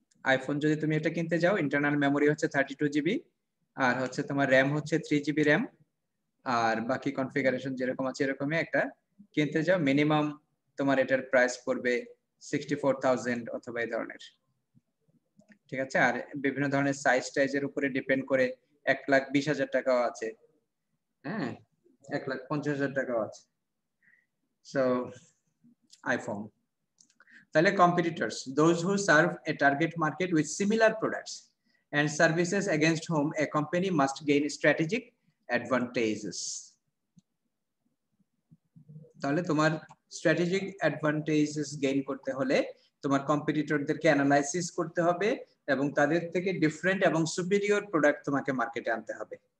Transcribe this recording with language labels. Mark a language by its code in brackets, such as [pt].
[bn] IPhone যদি তুমি এটা কিনতে যাও, ইন্টারনাল মেমোরি হচ্ছে 32 GB, আর হচ্ছে তোমার র্যাম হচ্ছে 3 GB র্যাম, আর বাকি কনফিগারেশন যেরকম আছে এরকমই একটা কিনতে যাও, মিনিমাম তোমার এটার প্রাইস পড়বে 64,000 অথবা এই ধরনের। ঠিক আছে, আর বিভিন্ন ধরনের সাইজের উপরে ডিপেন্ড করে 1,20,000 টাকাও আছে, হ্যাঁ, 1,50,000 টাকাও আছে। [en] So iPhone. তাহলে competitors, those who serve a target market with similar products and services against whom a company must gain strategic advantages. [bn] তাহলে তোমার স্ট্র্যাটেজিক অ্যাডভান্টেজেস গেইন করতে হলে তোমার কম্পিটিটরদেরকে অ্যানালাইসিস করতে হবে এবং তাদের থেকে ডিফারেন্ট এবং সুপিরিয়র প্রোডাক্ট তোমাকে মার্কেটে আনতে হবে।